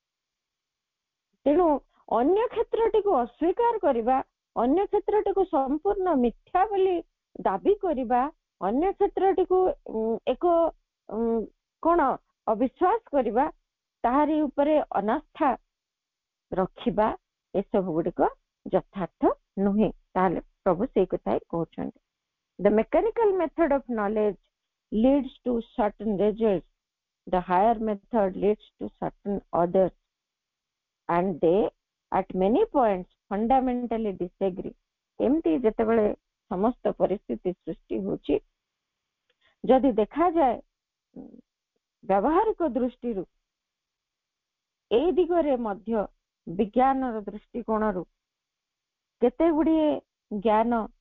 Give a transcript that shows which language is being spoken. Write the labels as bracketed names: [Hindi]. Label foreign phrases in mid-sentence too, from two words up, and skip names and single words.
[Odia] ତେଣୁ ଅନ୍ୟ କ୍ଷେତ୍ରଟିକୁ ଅସ୍ୱୀକାର କରିବା, ଅନ୍ୟ କ୍ଷେତ୍ରଟିକୁ ସମ୍ପୂର୍ଣ୍ଣ ମିଥ୍ୟା ବୋଲି ଦାବି କରିବା, ଅନ୍ୟ କ୍ଷେତ୍ରଟିକୁ ଏକ କଣ ଅବିଶ୍ୱାସ କରିବା, ତାହାରି ଉପରେ ଅନାସ୍ଥା ରଖିବା, ଏସବୁ ଗୁଡିକ ଯଥାର୍ଥ ନୁହେଁ। ତାହେଲେ ପ୍ରଭୁ ସେଇ କଥା ହିଁ କହୁଛନ୍ତି। [English] The mechanical method of knowledge leads to certain results. The higher method leads to certain others. And they at many points fundamentally disagree. [Odia] ଏମିତି ଯେତେବେଳେ ସମସ୍ତ ପରିସ୍ଥିତି ସୃଷ୍ଟି ହେଉଛି, ଯଦି ଦେଖାଯାଏ ବ୍ୟବହାରିକ ଦୃଷ୍ଟିରୁ ଏଇ ଦିଗରେ ମଧ୍ୟ ବିଜ୍ଞାନର ଦୃଷ୍ଟିକୋଣରୁ କେତେ ଗୁଡିଏ ଜ୍ଞାନ